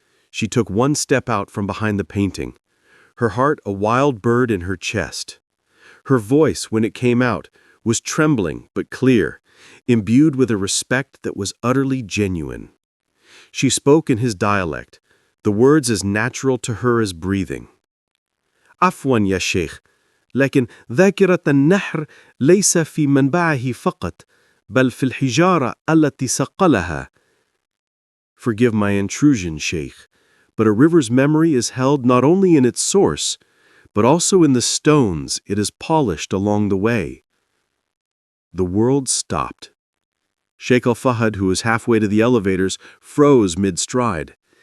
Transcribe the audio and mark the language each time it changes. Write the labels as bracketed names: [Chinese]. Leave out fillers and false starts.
[English] She took one step out from behind the painting, her heart a wild bird in her chest. Her voice, when it came out, was trembling but clear, imbued with a respect that was utterly genuine. She spoke in his dialect, the words as natural to her as breathing. [Arabic] عفوا يا شيخ، لكن ذاكرة النحر ليس في منبعه فقط، بل في الحجارة التي صقلها. [English] Forgive my intrusion, Sheikh, but a river's memory is held not only in its source, but also in the stones it has polished along the way. The world stopped. Sheikh Al-Fahad, who was halfway to the elevators, froze mid-stride.